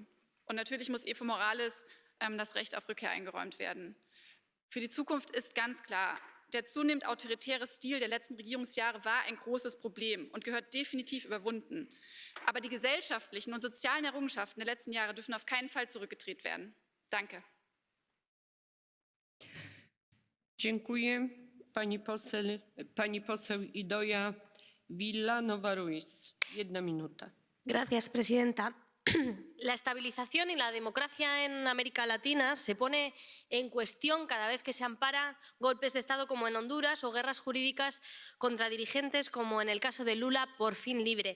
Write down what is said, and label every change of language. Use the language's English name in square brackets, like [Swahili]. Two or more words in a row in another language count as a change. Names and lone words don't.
[German] Und natürlich muss Evo Morales das Recht auf Rückkehr eingeräumt werden. Für die Zukunft ist ganz klar, der zunehmend autoritäre Stil der letzten Regierungsjahre war ein großes Problem und gehört definitiv überwunden. Aber die gesellschaftlichen und sozialen Errungenschaften der letzten Jahre dürfen auf keinen Fall zurückgedreht werden. Danke. [Polish] Dziękuję. Pani poseł Idoia Villanueva Ruiz. 1 minuta. [Spanish] Gracias, presidenta. La estabilización y la democracia en América Latina se pone en cuestión cada vez que se ampara golpes de Estado como en Honduras o guerras jurídicas contra dirigentes como en el caso de Lula, por fin libre.